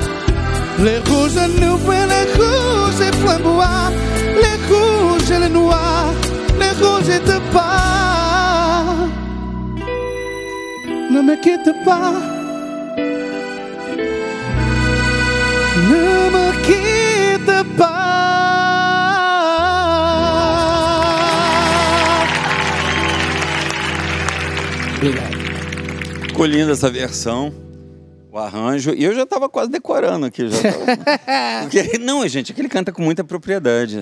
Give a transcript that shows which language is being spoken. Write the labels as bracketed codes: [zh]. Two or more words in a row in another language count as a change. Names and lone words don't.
[fr] Les rouges et noirs, les rouges et flamboyants, les rouges et les noirs, les rouges et de pas. Ne me quitte pas, ne me quitte pas. [pt] Obrigado. Ficou linda essa versão. O arranjo, e eu já estava quase decorando aqui. Porque, não, gente, é que ele canta com muita propriedade.